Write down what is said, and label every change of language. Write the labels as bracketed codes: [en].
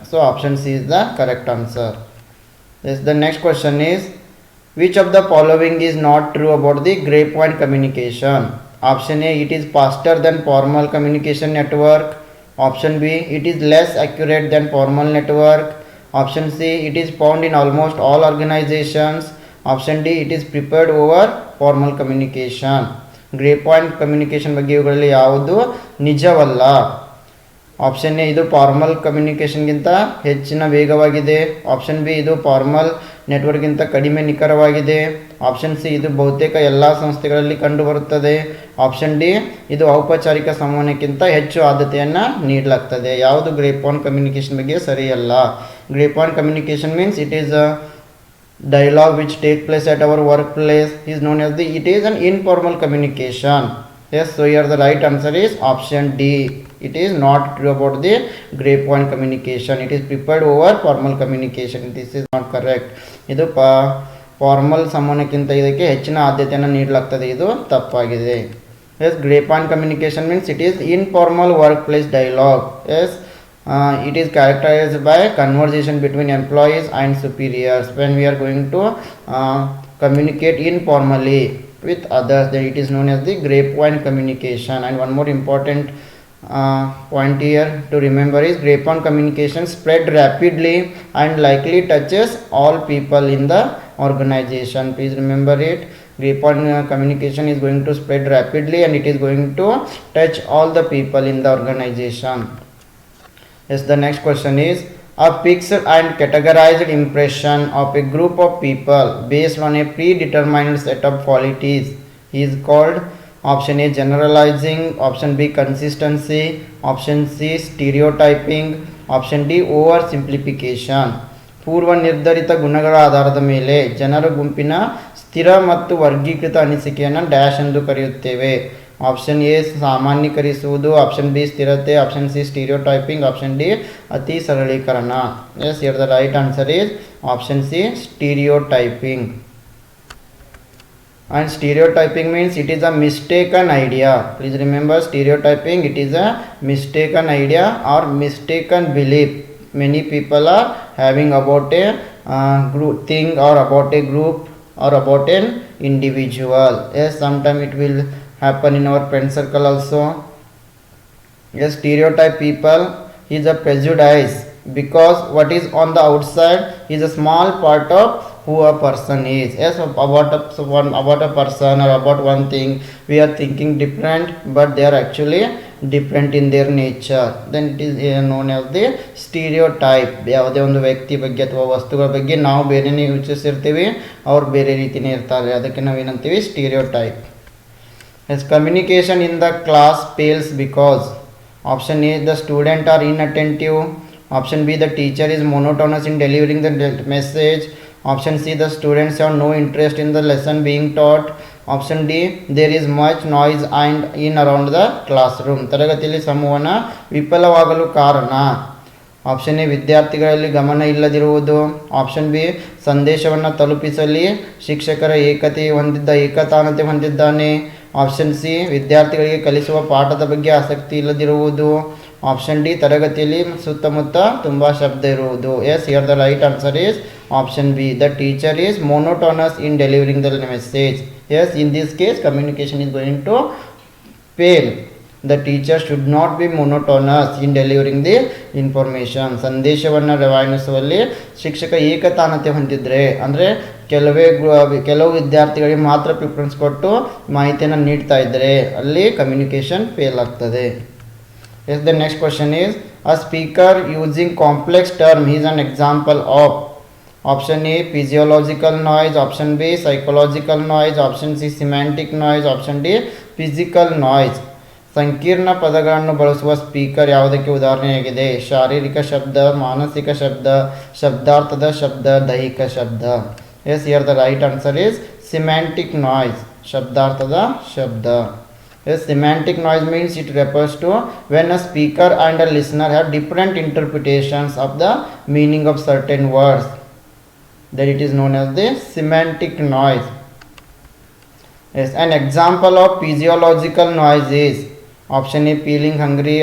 [en] So option C is the correct answer. Yes, the next question is which of the following is not true about the grapevine communication? Option A, it is faster than formal communication network. Option B, it is less accurate than formal network. Option C, it is found in almost all organizations. Option D, it is prepared over formal communication. [kn] Grapevine communication ಬಗ್ಗೆ ಇವುಗಳಲ್ಲಿ ಯಾವುದು ನಿಜವಲ್ಲ? Option A ಇದು formal ಕಮ್ಯುನಿಕೇಷನ್ಗಿಂತ ಹೆಚ್ಚಿನ ವೇಗವಾಗಿದೆ. Option B ಇದು formal ನೆಟ್ವರ್ಕ್ಗಿಂತ ಕಡಿಮೆ ನಿಖರವಾಗಿದೆ. ಆಪ್ಷನ್ ಸಿ ಇದು ಬಹುತೇಕ ಎಲ್ಲ ಸಂಸ್ಥೆಗಳಲ್ಲಿ ಕಂಡುಬರುತ್ತದೆ. ಆಪ್ಷನ್ ಡಿ ಇದು ಔಪಚಾರಿಕ ಸಂವಹನಕ್ಕಿಂತ ಹೆಚ್ಚು ಆದ್ಯತೆಯನ್ನು ನೀಡಲಾಗ್ತದೆ. ಯಾವುದು ಗ್ರೇಪ್ವೈನ್ ಕಮ್ಯುನಿಕೇಷನ್ ಬಗ್ಗೆ ಸರಿಯಲ್ಲ? [en] Grapevine communication means it is a dialogue which take place at our workplace is known as it is an informal communication. Yes, so here the right answer is option D. It is not true about the grapevine communication. It is prepared over formal communication. This is not correct. [kn] ಇದು formal ಸಂವಹನಕ್ಕಿಂತ ಇದಕ್ಕೆ ಹೆಚ್ಚಿನ ಆದ್ಯತೆಯನ್ನು ನೀಡಲಾಗ್ತದೆ. ಇದು ತಪ್ಪಾಗಿದೆ. [en] Yes, grapevine communication means it is informal workplace dialogue. Yes, it is characterized by conversation between employees and superiors. When we are going to communicate informally with others, then it is known as the grapevine communication. And one more important point here to remember is grapevine communication spread rapidly and likely touches all people in the organization. Please remember it. Grapevine communication is going to spread rapidly and it is going to touch all the people in the organization. Yes, the next question is a fixed and categorized impression of a group of people based on a predetermined set of qualities is called option A generalizing, option B consistency, option C stereotyping, option D oversimplification. [kn] ಪೂರ್ವ ನಿರ್ಧರಿತ ಗುಣಗಳ ಆಧಾರದ ಮೇಲೆ ಜನರ ಗುಂಪಿನ ಸ್ಥಿರ ಮತ್ತು ವರ್ಗೀಕೃತ ಅನಿಸಿಕೆಯನ್ನು dash ಎಂದು ಕರೆಯುತ್ತೇವೆ. ಆಪ್ಷನ್ ಎ ಸಾಮಾನ್ಯೀಕರಿಸುವುದು, ಆಪ್ಷನ್ ಬಿ ಸ್ಥಿರತೆ, ಆಪ್ಷನ್ ಸಿ ಸ್ಟೀರಿಯೋಟೈಪಿಂಗ್, ಆಪ್ಷನ್ ಡಿ ಅತಿ ಸರಳೀಕರಣ. [en] Yes, here the right answer is option C stereotyping. And stereotyping means it is a mistaken idea. Please remember, stereotyping, it is a mistaken idea or mistaken belief many people are having about a group thing or about a group or about an individual. Yes, sometime it will happen in our friend circle also. Yes, stereotype people is a prejudice because what is on the outside is a small part of who a person is. Yes, about a person or about one thing we are thinking different, but they are actually different in their nature. Then it is known as the stereotype. [kn] ಯಾವುದೇ ಒಂದು ವ್ಯಕ್ತಿ ಬಗ್ಗೆ ಅಥವಾ ವಸ್ತುಗಳ ಬಗ್ಗೆ ನಾವು ಬೇರೆನೇ ಯೋಚಿಸಿರ್ತೀವಿ, ಅವ್ರು ಬೇರೆ ರೀತಿನೇ ಇರ್ತಾರೆ, ಅದಕ್ಕೆ ನಾವೇನಂತೀವಿ stereotype. [en] As communication in the class fails because option A, the student are inattentive. Option B, the teacher is monotonous in delivering the message. Option C, the students have no interest in the lesson being taught. Option D, there is much noise and in around the classroom. [kn] ತರಗತಿಯಲ್ಲಿ ಸಂವಹನ ವಿಫಲವಾಗಲು ಕಾರಣ. Option A, ವಿದ್ಯಾರ್ಥಿಗಳಲ್ಲಿ ಗಮನ ಇಲ್ಲದಿರುವುದು. Option B, ಸಂದೇಶವನ್ನು ತಲುಪಿಸಲಿ ಶಿಕ್ಷಕರ ಏಕತಾನತೆ ಹೊಂದಿದ್ದಾನೆ. Option C, ವಿದ್ಯಾರ್ಥಿಗಳಿಗೆ ಕಲಿಸುವ ಪಾಠದ ಬಗ್ಗೆ ಆಸಕ್ತಿ ಇಲ್ಲದಿರುವುದು. ಆಪ್ಷನ್ ಡಿ, ತರಗತಿಯಲ್ಲಿ ಸುತ್ತಮುತ್ತ ತುಂಬ ಶಬ್ದ ಇರುವುದು. [en] Yes, here the right answer is option B, the teacher is monotonous in delivering the message. Yes, in this case communication is going to fail. The teacher should not be monotonous in delivering the information. [kn] ಸಂದೇಶವನ್ನು ರವಾನಿಸುವಲ್ಲಿ ಶಿಕ್ಷಕ ಏಕತಾನತೆ ಹೊಂದಿದ್ರೆ, ಅಂದರೆ ಕೆಲವು ವಿದ್ಯಾರ್ಥಿಗಳಿಗೆ ಮಾತ್ರ preference ಕೊಟ್ಟು ಮಾಹಿತಿಯನ್ನು ನೀಡ್ತಾ ಇದ್ದರೆ ಅಲ್ಲಿ ಕಮ್ಯುನಿಕೇಷನ್ ಫೇಲ್ ಆಗ್ತದೆ. [en] Yes, the next question is, a speaker using complex term is an example of. Option A, physiological noise. Option B, psychological noise. Option C, semantic noise. Option D, physical noise. [kn] ಸಂಕೀರ್ಣ ಪದಗಳನ್ನು ಬಳಸುವ speaker ಯಾವುದಕ್ಕೆ ಉದಾಹರಣೆಯಾಗಿದೆ? ಶಾರೀರಿಕ ಶಬ್ದ, ಮಾನಸಿಕ ಶಬ್ದ, ಶಬ್ದಾರ್ಥದ ಶಬ್ದ, ದೈಹಿಕ ಶಬ್ದ. [en] yes, here the right answer is semantic noise, [kn] ಶಬ್ದಾರ್ಥದ ಶಬ್ದ. [en] Yes, semantic noise means it refers to when a speaker and a listener have different interpretations of the meaning of certain words. Then it is known as the semantic noise. Yes, an example of physiological noise is option A, feeling hungry.